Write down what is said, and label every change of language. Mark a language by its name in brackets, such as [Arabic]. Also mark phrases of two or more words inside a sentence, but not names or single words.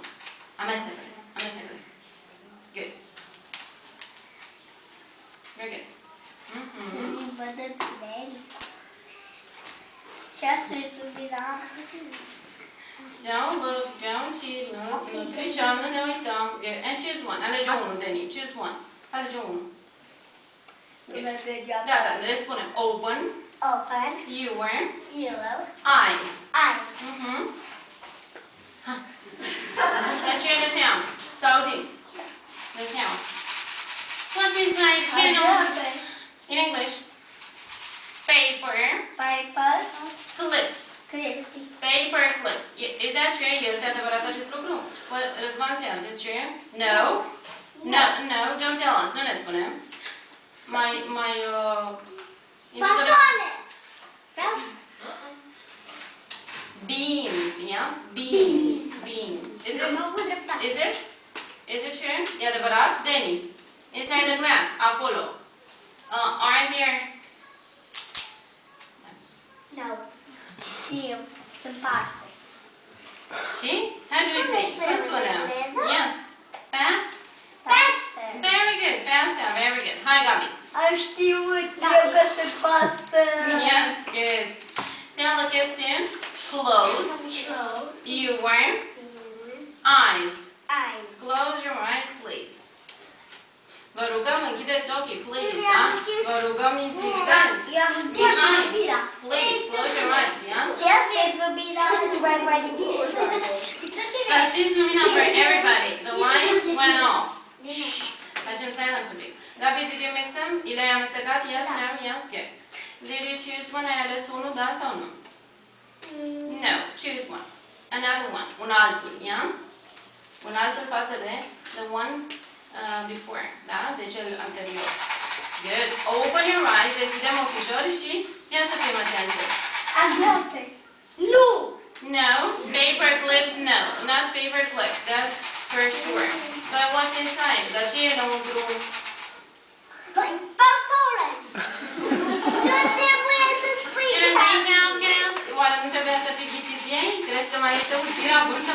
[Romanian] Amestecă-le. Amestecă-le. [English] Good. Very good. Don't look, don't cheat, [Romanian] nu trișăm, nu ne uităm. [English] Good. And choose one. [Romanian] Alege unul, [English] Deni. Choose one. [Romanian] Alege unul. Good. Da, le spunem. [English] Open your eyes. Let's hear the sound. [Romanian] Să auzim. [English] The sound. What's inside? You know. In English. Paper. Clips. Paper clips. Is that true? [Romanian] Este adevărat acest lucru? [English] Răzvan says, is true? No. No, don't tell us. [Romanian] Nu ne spune. Fasole! [English] Beans, yes? Beans. Is it true? [Romanian] E adevărat? Danny. [English] Inside the glass, acolo. Are there... No. [Romanian] Eu. Sunt paste. Și? [English] How do we say? [Romanian] Cum spunem? [English] Yes. [Romanian] Paste. [English] Very good. Pasta. Very good. [Romanian] Hai, Gabi. Am știut eu că sunt paste. [English] Yes, good. Tell the kids to close your eyes. Close your eyes, please. [Romanian] Vă rugăm, închideți ochii, please, da? Vă rugăm insistent. [English] Please, close your eyes, yes? [Romanian] Găsiți lumina [English] for everybody. The lights went off. [Romanian] Facem silence un pic. Gabi, [English] did you mix them? [Romanian] Le-ai amestecat? [English] Yes, no, yes, good. Did you choose one? [Romanian] Ai ales unul, da sau nu? [English] No, choose one. Another one. [Romanian] Un altul, yes? Un altul față de [English] the one before, [Romanian] da? De cel anterior. [English] Good. Open your eyes, [Romanian] deschidem ochișorii și ia să fim atenți. Nu! [English] No. Paper clips, no. Not paper clips, that's for sure. But what's inside? [Romanian] Dar ce e înăuntru? Fasole! Nu trebuie să spui Cele gas? Oare nu trebuia să fi ghicit ei? Crezi că mai este util abuz să mă